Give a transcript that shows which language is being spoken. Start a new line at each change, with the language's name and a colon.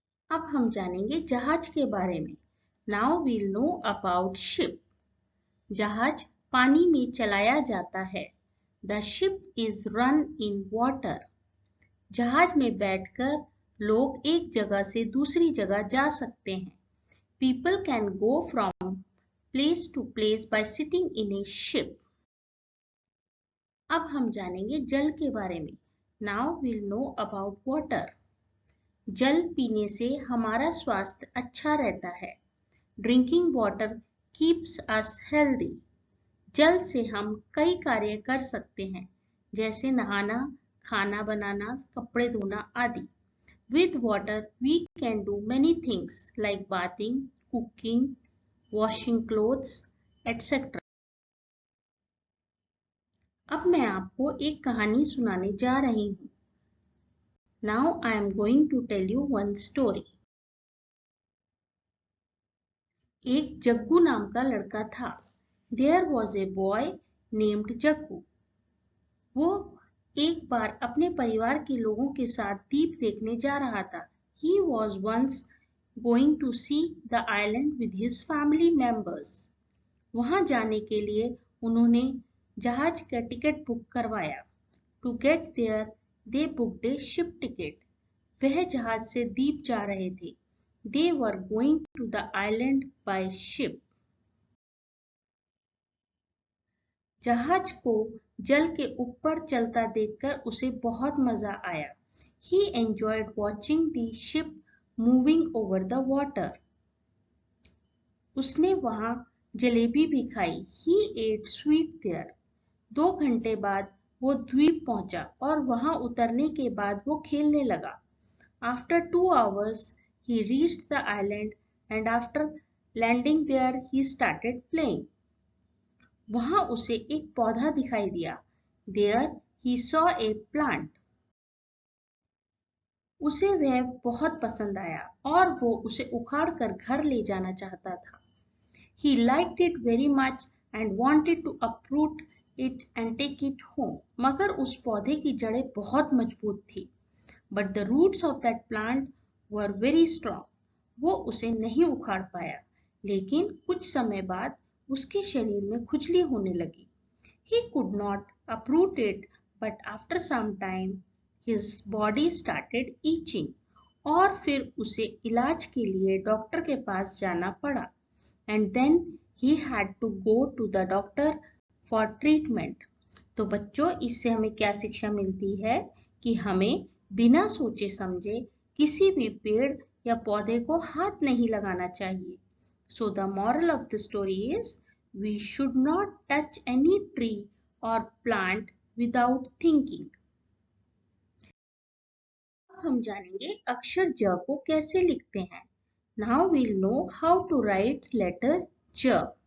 Hindi: अब हम जानेंगे जहाज के बारे में।
English: Now we'll know about ship.
Hindi: जहाज पानी में चलाया जाता है।
English: The ship is run in water.
Hindi: जहाज में बैठकर लोग एक जगह से दूसरी जगह जा सकते हैं।
English: People can go from place to place by sitting in a ship.
Hindi: अब हम जानेंगे जल के बारे में।
English: Now we'll know about water.
Hindi: जल पीने से हमारा स्वास्थ्य अच्छा रहता है।
English: Drinking water keeps us healthy.
Hindi: जल से हम कई कार्य कर सकते हैं, जैसे नहाना, खाना बनाना, कपड़े धोना आदि।
English: With water, we can do many things like bathing, cooking, washing clothes, etc.
Hindi: अब मैं आपको एक कहानी सुनाने जा रही हूँ।
English: Now I am going to tell you one story.
Hindi: एक जग्गू नाम का लड़का था।
English: There was a boy named Jaggu.
Hindi: वो एक बार अपने परिवार के लोगों के साथ द्वीप देखने जा रहा था।
English: He was once going to see the island with his family members.
Hindi: वहां जाने के लिए उन्होंने जहाज का टिकट बुक करवाया।
English: To get there, they booked a ship ticket.
Hindi: वह जहाज से द्वीप जा रहे थे।
English: They were going to the island by ship.
Hindi: जहाज को जल के ऊपर चलता देखकर उसे बहुत मजा आया।
English: He enjoyed watching the ship moving over the water.
Hindi: उसने वहां जलेबी भी खाई।
English: He ate sweet there.
Hindi: 2 घंटे बाद वो द्वीप पहुंचा और वहां उतरने के बाद वो खेलने लगा।
English: After 2 hours, he reached the island and after landing there, he started playing.
Hindi: वहां उसे एक पौधा दिखाई दिया।
English: There he saw a plant.
Hindi: उसे वह बहुत पसंद आया और वो उसे उखाड़ कर घर ले जाना चाहता था।
English: He liked it very much and wanted to uproot it and take it home.
Hindi: मगर उस पौधे की जड़ें बहुत मजबूत थी।
English: But the roots of that plant were very strong.
Hindi: वो उसे नहीं उखाड़ पाया, लेकिन कुछ समय बाद उसके शरीर में खुजली होने लगी।
English: He could not uproot it, but after some time his body started itching.
Hindi: और फिर उसे इलाज के लिए डॉक्टर के पास जाना पड़ा।
English: And then he had to go to the doctor for treatment.
Hindi: तो बच्चों, इससे हमें क्या शिक्षा मिलती है कि हमें बिना सोचे समझे किसी भी पेड़ या पौधे को हाथ नहीं लगाना चाहिए।
English: So the moral of the story is we should not touch any tree or plant without thinking.
Hindi: अब हम जानेंगे अक्षर ज को कैसे लिखते हैं।
English: Now we'll know how to write letter j.